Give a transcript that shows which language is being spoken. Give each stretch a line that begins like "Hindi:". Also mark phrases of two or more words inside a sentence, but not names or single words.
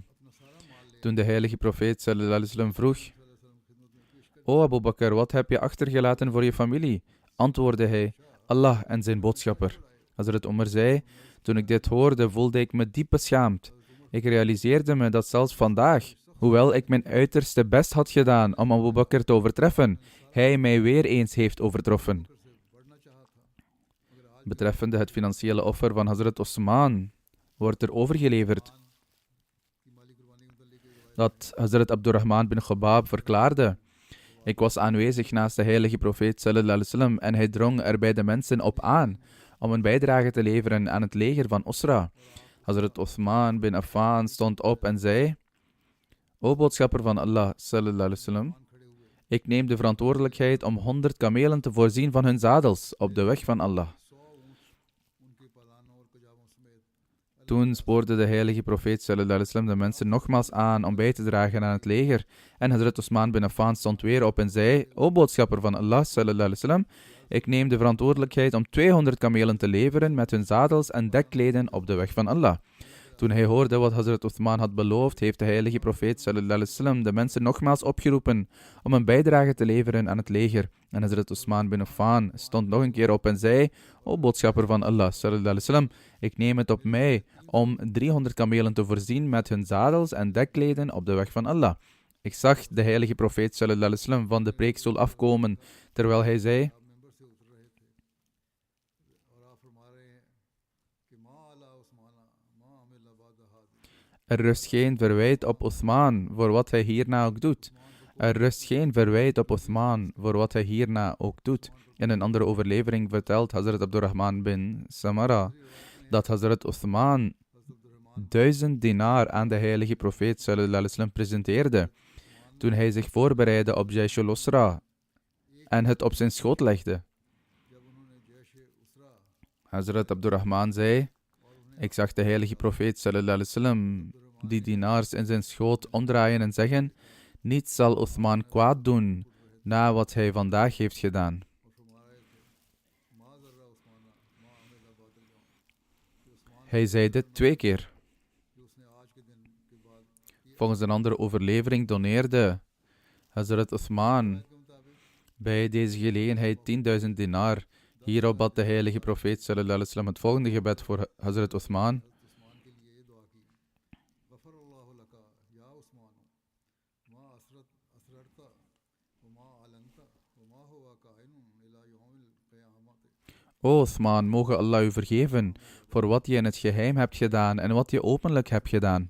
Dutch: Toen de heilige profeet
Arabic: صلى الله عليه وسلم
Dutch: vroeg: o Abu Bakr, wat heb je achtergelaten voor je familie? Antwoordde hij: Allah en zijn boodschapper. Hazrat Umar zei: toen ik dit hoorde, voelde ik me diep beschaamd. Ik realiseerde me dat zelfs vandaag, hoewel ik mijn uiterste best had gedaan om Abu Bakr te overtreffen, hij mij weer eens heeft overtroffen. Betreffende het financiële offer van Hazrat Osman wordt er overgeleverd dat Hazrat Abdurrahman bin Khobab verklaarde: ik was aanwezig naast de heilige profeet
Arabic: صلى الله عليه وسلم
Dutch: en hij drong er bij de mensen op aan om een bijdrage te leveren aan het leger van Usra. Hazrat Uthman bin Affan stond op en zei: o boodschapper van Allah
Arabic: صلى الله عليه وسلم,
Dutch: ik neem de verantwoordelijkheid om 100 kamelen te voorzien van hun zadels op de weg van Allah. Toen spoorde de heilige profeet
Arabic: صلى الله عليه وسلم
Dutch: de mensen nogmaals aan om bij te dragen aan het leger. En Hazrat Uthman bin Affan stond weer op en zei: o boodschapper van Allah
Arabic: صلى الله عليه وسلم,
Dutch: ik neem de verantwoordelijkheid om 200 kamelen te leveren met hun zadels en dekkleden op de weg van Allah. Toen hij hoorde wat Hazrat Uthman had beloofd, heeft de heilige profeet
Arabic: صلى الله عليه وسلم
Dutch: de mensen nogmaals opgeroepen om een bijdrage te leveren aan het leger. En Hazrat Uthman bin Affan stond nog een keer op en zei: O boodschapper van Allah
Arabic: صلى الله عليه وسلم,
Dutch: ik neem het op mij om 300 kamelen te voorzien met hun zadels en dekkleden op de weg van Allah. Ik zag de heilige profeet
Arabic: صلى الله عليه وسلم
Dutch: van de preekstoel afkomen, terwijl hij zei: er rust geen verwijt op Uthman voor wat hij hierna ook doet. Er rust geen verwijt op Uthman voor wat hij hierna ook doet. In een andere overlevering vertelt Hazrat Abdurrahman bin Samara dat Hazrat Uthman 1000 dinar aan de heilige profeet
Arabic: صلى الله عليه وسلم
Dutch: presenteerde toen hij zich voorbereidde op Jaysh al-Usra en het op zijn schoot legde. Hazrat Abdurrahman zei: ik zag de heilige profeet
Arabic: صلى الله عليه وسلم
Dutch: die dinars in zijn schoot omdraaien en zeggen: niets zal Uthman kwaad doen na wat hij vandaag heeft gedaan. Hij zei dit 2 keer. Volgens een andere overlevering doneerde Hazrat Uthman bij deze gelegenheid 10.000 dinar. Hierop bad de heilige profeet
Arabic: صلى الله عليه وسلم
Dutch: het volgende gebed voor Hazrat Uthman: O Uthman, moge Allah u vergeven voor wat je in het geheim hebt gedaan en wat je openlijk hebt gedaan.